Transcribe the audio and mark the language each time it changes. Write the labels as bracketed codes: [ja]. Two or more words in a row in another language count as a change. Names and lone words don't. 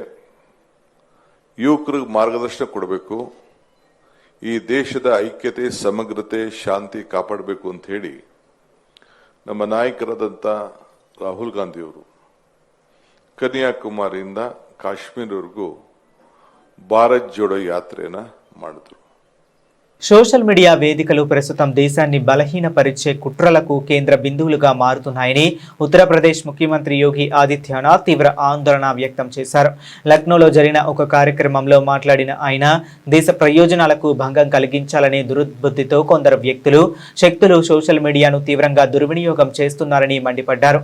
[kn] ಯುವಕರಿಗೆ ಮಾರ್ಗದರ್ಶನ ಕೊಡಬೇಕು, ಈ ದೇಶದ ಐಕ್ಯತೆ, ಸಮಗ್ರತೆ, ಶಾಂತಿ ಕಾಪಾಡಬೇಕು ಅಂತ ಹೇಳಿ ನಮ್ಮ ನಾಯಕರಾದಂಥ ರಾಹುಲ್ ಗಾಂಧಿಯವರು ಕನ್ಯಾಕುಮಾರಿಯಿಂದ ಕಾಶ್ಮೀರವರೆಗೂ ಭಾರತ್ ಜೋಡೋ ಯಾತ್ರೆಯನ್ನ ಮಾಡಿದ್ರು. [en] social media [te] వేదికలు ప్రస్తుతం దేశాన్ని బలహీనపరిచే కుట్రలకు కేంద్ర బిందువులుగా మారుతున్నాయని ఉత్తరప్రదేశ్ ముఖ్యమంత్రి యోగి ఆదిత్యనాథ్ తీవ్ర ఆందోళన వ్యక్తం చేశారు. లక్నోలో జరిగిన ఒక కార్యక్రమంలో మాట్లాడిన ఆయన దేశ ప్రయోజనాలకు భంగం కలిగించాలనే దుర్బుద్ధితో కొందరు వ్యక్తులు, శక్తులు [en] social mediaను [te] తీవ్రంగా దుర్వినియోగం చేస్తున్నారని మండిపడ్డారు.